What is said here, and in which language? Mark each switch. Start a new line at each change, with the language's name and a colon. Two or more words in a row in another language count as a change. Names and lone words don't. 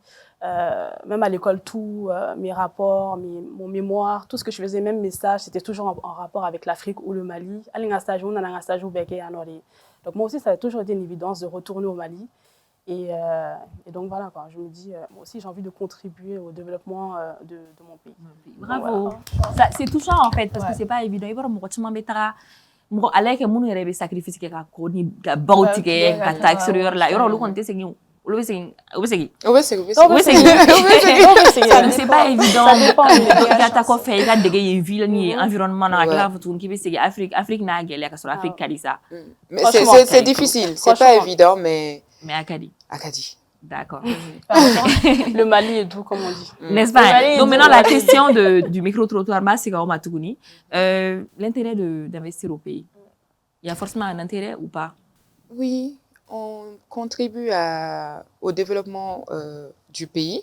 French: Même à l'école, tout, mes rapports, mon mémoire, tout ce que je faisais, même mes stages, c'était toujours en rapport avec l'Afrique ou le Mali. Donc moi aussi, ça a toujours été une évidence de retourner au Mali. Et donc voilà, quoi. Je me dis, moi aussi, j'ai envie de contribuer au développement de mon pays. Bravo. Voilà. C'est touchant en fait, parce que c'est pas évident.
Bambara: Mɔgɔ ala kɛ minnu yɛrɛ bɛ sacrifice kɛ ka ko ni ka baw tigɛ ka taa extérieur la yɔrɔ olu kɔni tɛ segin olu bɛ segin u bɛ segin
French: c'est pas évident
Bambara: i ka taa kɔfɛ i ka dege yen ville ni environnement na ka tila k'a fɔ tuguni k'i bɛ segin Afrique n'a gɛlɛya ka sɔrɔ Afrique ka di sa
French: mais c'est difficile, c'est pas évident mais
Bambara: a ka di.
French: D'accord. Le Mali est doux, comme on dit. N'est-ce pas? Donc maintenant, la question du micro-trottoir, c'est l'intérêt d'investir au pays. Il y a forcément un intérêt ou pas? Oui, on contribue au développement du pays.